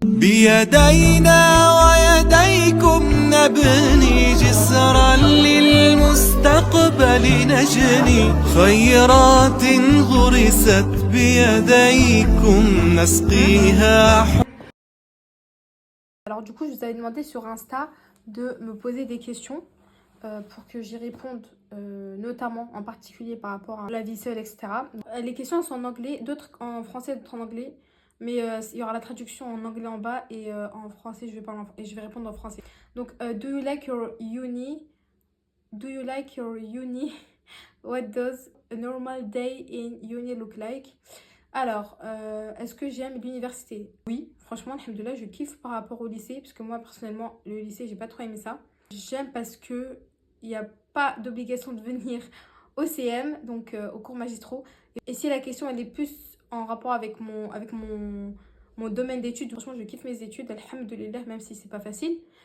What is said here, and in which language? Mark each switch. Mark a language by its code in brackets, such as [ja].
[ar] بيدينا ويديكم نبني جسرا للمستقبل نجني خيرات غرست بيديكم نسقيها. [fr] Alors du coup, je vous avais demandé sur Insta de me poser des questions pour que j'y réponde, notamment en particulier par rapport à la vie seule, etc. Les questions sont en anglais, d'autres en français, d'autres en anglais. Mais il y aura la traduction en anglais en bas et en français, je vais répondre en français. [en] Donc, do you like your uni? Do you like your uni? What does a normal day in uni look like? [fr] Alors, est-ce que j'aime l'université? Oui, franchement, alhamdoulilah, je kiffe par rapport au lycée, parce que moi, personnellement, le lycée, j'ai pas trop aimé ça. J'aime parce que il n'y a pas d'obligation de venir au CM, donc au cours magistraux. Et si la question, elle est plus en rapport avec mon domaine d'études, franchement, je kiffe mes études, alhamdoulilah, même si c'est pas facile.